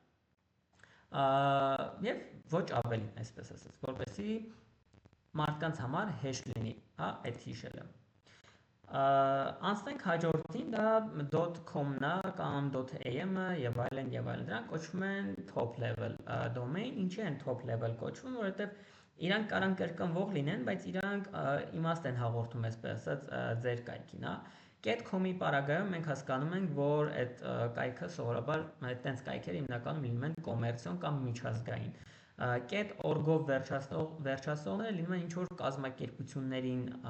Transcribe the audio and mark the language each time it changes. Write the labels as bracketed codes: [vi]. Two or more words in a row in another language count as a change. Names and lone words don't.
[hy] եւ ոչ ավելի, այսպես ասած, որպեսզի մարդկանց համար հեշտ լինի, հա, այդ հիշելը։ Անցնենք հաջորդին, դա .com-ն է կամ .am-ը եւ այլն եւ այլն։ Դրանք կոչվում են [en] top level domain, [hy] ինչի են [en] top level [hy] կոչվում, որովհետեւ իրանք կարան կրկնվող լինեն, բայց իրանք իմաստ են հաղորդում, այսպես ասած, ձեր կայքին, հա։ Get.com-ի պարագայում մենք հասկանում ենք, որ այդ կայքը սովորաբար այդտենց կայքերը հիմնականում լինում են կոմերցիոն կամ միջազգային։ Get.org-ով վերջացողները լինում են ինչ որ կազմակերպություններին,